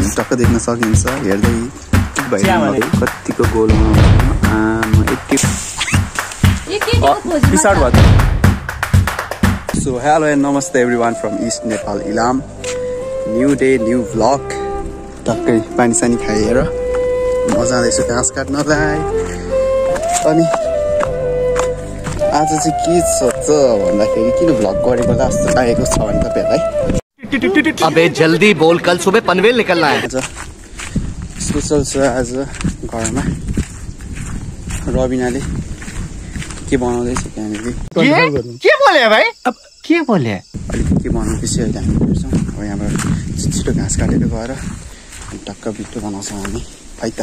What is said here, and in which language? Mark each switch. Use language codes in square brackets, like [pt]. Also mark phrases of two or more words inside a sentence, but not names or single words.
[ne] टक्क देख्न सकिन्छ हेर्दै कतिको गोल [en] So hello and namaste everyone from East Nepal Ilam. New day, new vlog. [ne] टक्कै पानी सानी खाएर म जाँदैछु घाँस काट्नलाई। अनि आज चाहिँ के छ त भन्दाखेरि किन भ्लग गरेको जस्तो लागेको छ भने तपाईहरुलाई [hi] अबे जल्दी बोल कल सुबह पनवेल निकलना है। [ne] स्पेशल छ आज घरमा रबिनाले के बनाउँदैछ त्यहाँनेरि। [hi] के बोले भाइ अब के बोले [ne] अलिकति के बनाउँदैछ अहिले हामी हेर्छौँ। अब यहाँबाट छिटो घाँस काटेर गएर टक्क भिडियो बनाउँछौँ हामी है त।